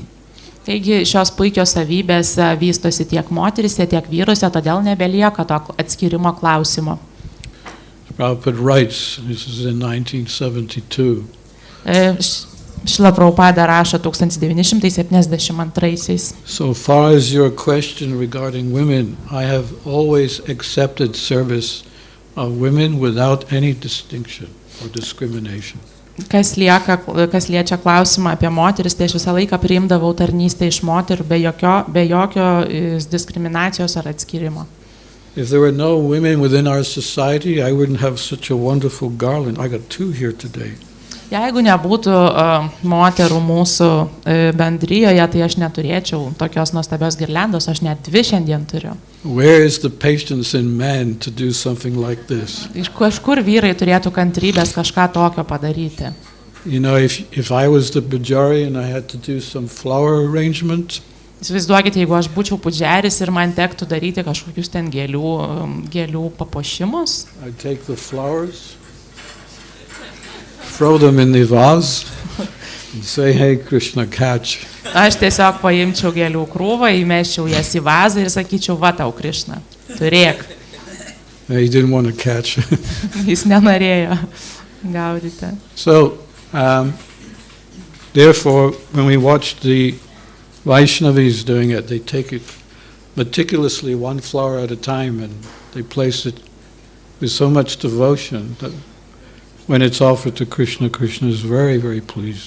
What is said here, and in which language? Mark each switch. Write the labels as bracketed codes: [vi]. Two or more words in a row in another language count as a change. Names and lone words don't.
[lt] Taigi šios puikios savybės vystosi tiek moterise, tiek vyruose, todėl nebelieka to atskirimo klausimo. [en] Prabhupada writes, this is in 1972. [lt] Šrila Prabhupada rašo 1972. [en] So far as your question regarding women, I have always accepted service of women without any distinction or discrimination. [lt] Kas liečia klausimą apie moteris, tai aš visą laiką priimdavau tarnystę iš moterų be jokios diskriminacijos ar atskirimo. [en] If there were no women within our society, I wouldn't have such a wonderful garland. I got 2 here today. [lt] Jeigu nebūtų moterų mūsų bendrijoje, tai aš neturėčiau tokios nuostabios girliandos, aš net 2 šiandien turiu. [en] Where is the patience in men to do something like this? [lt] Iš kažkur vyrai turėtų kantrybės kažką tokio padaryti. [en] You know, if I was the pujari and I had to do some flower arrangement, [lt] Įsivaizduokite, jeigu aš būčiau pudžeris ir man tektų daryti kažkokius ten gėlių papuošimus. [en] I'd take the flowers, throw them in the vase and say, hey, Krishna, catch. [lt] Aš tiesiog paimčiau gėlių krūvą, įmesčiau jas į vazą ir sakyčiau, va tau, Krishna, turėk. [en] He didn't want to catch. [lt] Jis nenorėjo gaudyti. [en] So, therefore, when we watch the Vaishnavis doing it, they take it meticulously 1 flower at a time and they place it with so much devotion that when it's offered to Krishna, Krishna is very, very pleased.